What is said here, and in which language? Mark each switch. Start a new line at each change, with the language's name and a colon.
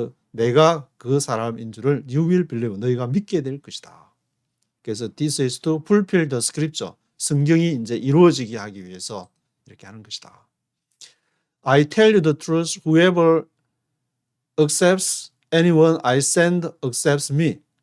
Korean: 내가 그 사람인 줄을
English: you will believe
Korean: 너희가 믿게 될 것이다. 그래서
English: this is to fulfill the scripture.
Korean: 성경이 이제 이루어지게 하기 위해서 이렇게 하는 것이다.
English: I tell you the truth. Whoever accepts anyone I send accepts me.